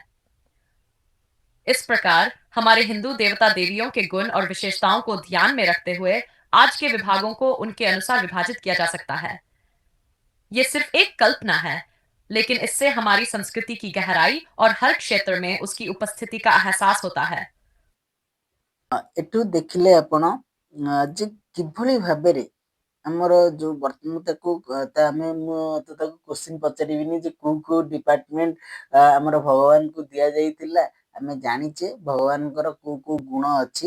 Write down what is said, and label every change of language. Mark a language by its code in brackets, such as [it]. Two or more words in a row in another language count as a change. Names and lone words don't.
[hi] इस प्रकार हमारे हिंदू देवता देवियों के गुण और विशेषताओं को ध्यान में रखते हुए आज के विभागों को उनके अनुसार विभाजित किया जा सकता है। ये सिर्फ एक कल्पना है, लेकिन इससे हमारी संस्कृति की गहराई और हर क्षेत्र में उसकी उपस्थिति का एहसास होता है। [or] ଏଠୁ ଦେଖିଲେ ଆପଣ ଯେ କିଭଳି ଭାବରେ ଆମର ଯୋଉ ମୁଁ ତାକୁ ମୁଁ ତ ତାକୁ କୋଶ୍ଚିନ୍ ପଚାରିବିନି ଯେ କୋଉ ଡିପାର୍ଟମେଣ୍ଟ ଆମର ଭଗବାନଙ୍କୁ ଦିଆଯାଇଥିଲା। ଆମେ ଜାଣିଛେ ଭଗବାନଙ୍କର କୋଉ ଗୁଣ ଅଛି।